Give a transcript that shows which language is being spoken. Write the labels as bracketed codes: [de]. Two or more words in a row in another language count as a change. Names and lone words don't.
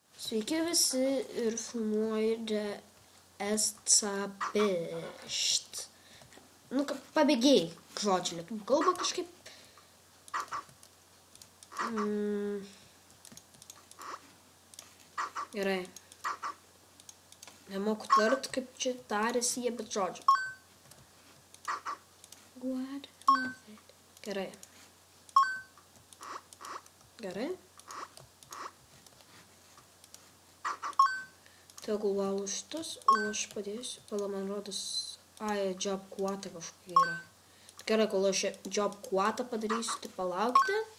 [lt] Sveiki visi ir filmuoju escapisht. Nu, pabėgėjai, žodžiu, lietuvių kalba kažkaip. Gerai. Nemoku tart, kaip čia tarėsi jie, bet žodžiu. [en] What of it? [lt] Gerai. Gerai. Tegul valo šitas, o aš padėsiu. Pala, man rodos, [en] job quota [lt] kažkokia yra. Gerai, kol aš [en] job quota [lt] padarysiu, tai palaukite.